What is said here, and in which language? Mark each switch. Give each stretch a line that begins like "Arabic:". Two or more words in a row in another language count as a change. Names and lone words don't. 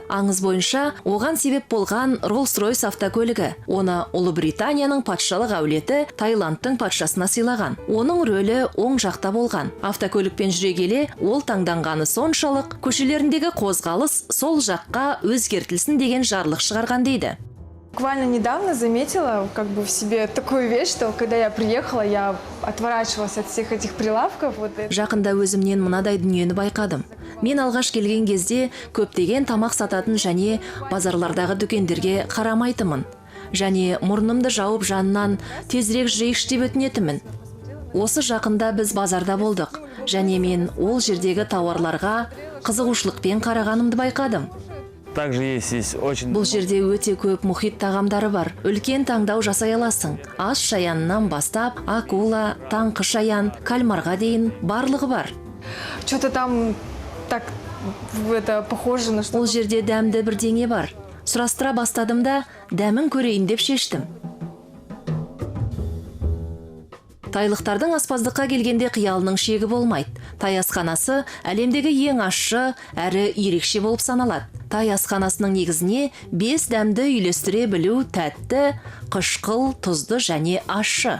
Kazakh: Аңыз бойынша, оған себеп болған Rolls-Royce автокөлігі. Оны Ұлыбританияның патшалық әулеті Таиландтың патшасына сыйлаған. Оның рөлі оң жақта болған. Автокөлікпен жүре келе, ол таңданғаны соншалық, көшелеріндегі қозғалыс сол жаққа өзгертілсін деген жарлық шығарған дейді.
Russian: Буквально недавно заметила в себе такую вещь, что когда я приехала, я отворачивалась от всех этих прилавков.
Kazakh: Жақында өзімнен мынадай дүниені байқадым. Мен алғаш келген кезде көптеген тамақ сататын және базарлардағы дүкендерге қарамайтынмын. Және мұрнымды жауып жанынан тезірек жүрейікші деп өтінетінмін. Осы жақында біз базарда болдық. Және мен ол жердегі тауарларға қызығушылықпен қарағанымды байқадым.
Russian: Также есть очень...
Kazakh: Бұл жерде өте көп мұхит тағамдары бар. Үлкен таңдау жасай аласың. Ас шаянынан бастап, акула, таңқы шаян, кальмарға дейін барлығы бар.
Russian: Что-то там так похоже на что.
Kazakh: Ол жерде дәмді бірдеңе бар. Сұрастыра бастадым да, дәмін көрейін деп шештім. Тайлықтардың аспаздыққа келгенде қиялының шегі болмайды. Тай асханасы әлемдегі ең ащы әрі ерекше болып саналады. Тай асханасының негізіне 5 дәмді үйлестіре білу тәтті, қышқыл, тұзды және ащы.